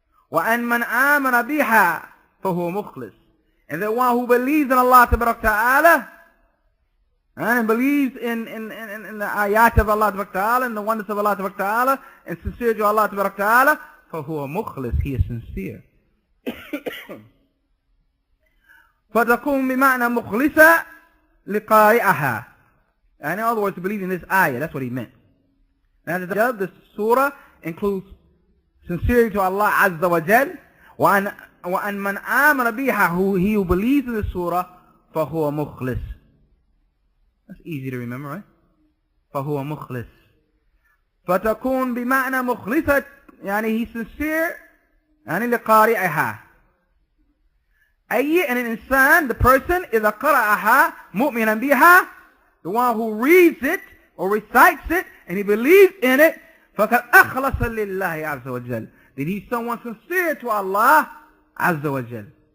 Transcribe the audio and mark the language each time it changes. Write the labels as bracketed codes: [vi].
[ar] وأن من آمن بها فهو مخلص, [en] and the one who believes in Allah Ta'ala and believes in the ayat of Allah Ta'ala and the oneness of Allah Ta'ala and sincere to Allah Ta'ala, [ar] فهو مخلص, [en] he is sincere. [ar] فتكون بمعنى مخلصة لقارئها. [en] And in other words, to believe in this ayah, that's what he meant. Now the surah includes sincerity to Allah Azza wa Jal, [ar] وأن من آمن بها, [en] who believes in the surah, [ar] فهو مخلص. [en] That's easy to remember, right? [ar] فهو مخلص. فتكون بمعنى مخلصة, يعني [en] he's sincere, [ar] يعني لقارئها. أي أن الإنسان, [en] the person, [ar] إذا قرأها مؤمنا بها, [en] the one who reads it or recites it and he believes in it, [ar] فقد أخلص لله عز وجل, [en] then he's someone sincere to Allah [ar] عز وجل.